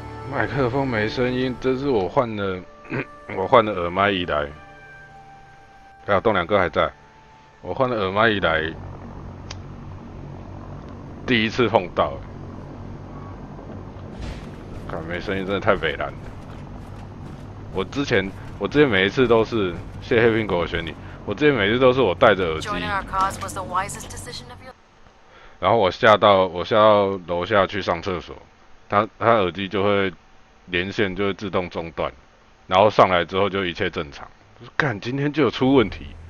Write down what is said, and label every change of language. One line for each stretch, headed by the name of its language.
Chinese: 麦克风没声音，这是我换了耳麦以来，还有栋梁哥还在，我换了耳麦以来第一次碰到，看没声音真的太北蓝了。我之前每一次都是，谢谢黑苹果我选你，我之前每次都是我戴着耳机，
English: Joining our cause was the wisest decision of your
Chinese: 然后我下到楼下去上厕所，他耳机就会连线就会自动中断，然后上来之后就一切正常。干，今天就有出问题。